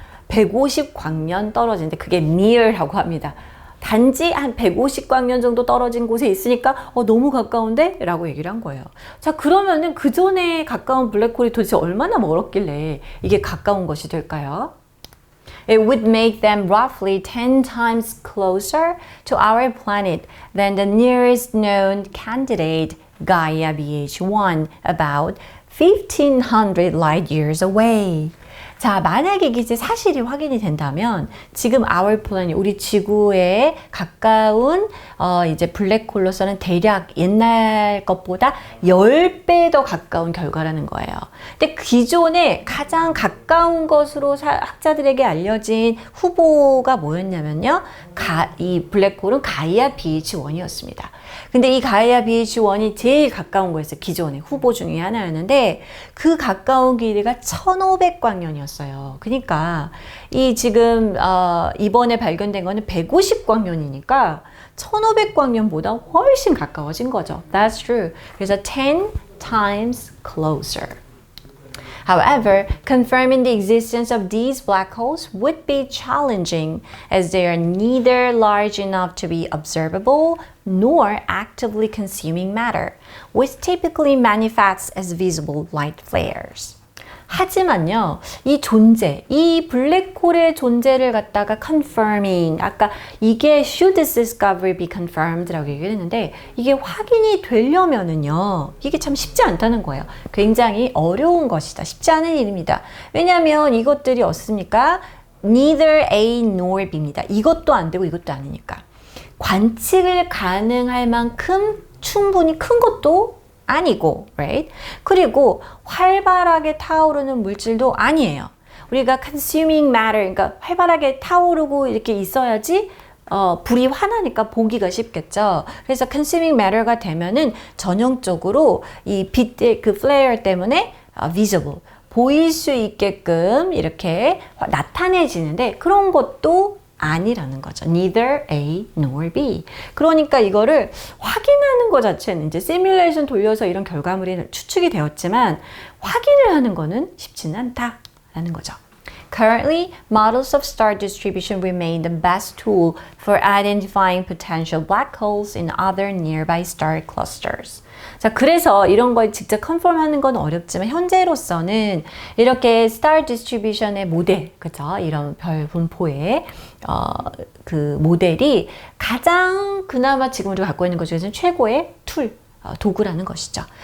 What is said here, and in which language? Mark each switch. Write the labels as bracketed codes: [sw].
[ko] 그러니까 150광년 떨어진데 그게 mere라고 합니다. 단지 한 150광년 정도 떨어진 곳에 있으니까 너무 가까운데? 라고 얘기를 한 거예요. 자, 그러면은 그 전에 가까운 블랙홀이 도대체 얼마나 멀었길래 이게 가까운 것이 될까요? [en] It would make them roughly 10 times closer to our planet than the nearest known candidate, Gaia BH1, about 1500 light years away. [ko] 자, 만약에 이게 사실이 확인이 된다면 지금 [en] our planet, [ko] 우리 지구에 가까운 이제 블랙홀로서는 대략 옛날 것보다 10배 더 가까운 결과라는 거예요. 근데 기존에 가장 가까운 것으로 학자들에게 알려진 후보가 뭐였냐면요. 이 블랙홀은 가이아 BH1이었습니다. 근데 이 가이아 BH1이 제일 가까운 거였어요. 기존의 후보 중에 하나였는데 그 가까운 길이가 1500광년이었어요. 그러니까 이 지금 이번에 발견된 거는 150광년이니까 1500광년보다 훨씬 가까워진 거죠. [en] That's true. [ko] 그래서 [en] 10 times closer. However, confirming the existence of these black holes would be challenging as they are neither large enough to be observable nor actively consuming matter, which typically manifests as visible light flares. [ko] 하지만요, 이 블랙홀의 존재를 갖다가 confirming, 아까 이게 [en] should this discovery be confirmed [ko] 라고 얘기를 했는데, 이게 확인이 되려면은요, 이게 참 쉽지 않다는 거예요. 굉장히 어려운 것이다. 쉽지 않은 일입니다. 왜냐하면 이것들이 어떻습니까? [en] Neither A nor B입니다. [ko] 이것도 안 되고 이것도 아니니까. 관측을 가능할 만큼 충분히 큰 것도 아니고, right? 그리고 활발하게 타오르는 물질도 아니에요. 우리가 [en] consuming matter, [ko] 그러니까 활발하게 타오르고 이렇게 있어야지 불이 환하니까 보기가 쉽겠죠. 그래서 [en] consuming matter [ko] 가 되면은 전형적으로 이 빛의 그 flare 때문에 visible, 보일 수 있게끔 이렇게 나타내지는데 그런 것도 아니라는 거죠. [en] Neither A nor B. [ko] 그러니까 이거를 확인하는 것 자체는 이제 시뮬레이션 돌려서 이런 결과물이 추측이 되었지만 확인을 하는 거는 쉽지는 않다라는 거죠. [en] Currently, models of star distribution remain the best tool for identifying potential black holes in other nearby star clusters. [ko] 자, 그래서 이런 걸 직접 컨펌하는 건 어렵지만 현재로서는 이렇게 [en] star distribution [ko] 의 모델, 그죠? 이런 별 분포의 그 모델이 가장 그나마 지금 우리가 갖고 있는 것 중에서는 최고의 툴, 도구라는 것이죠.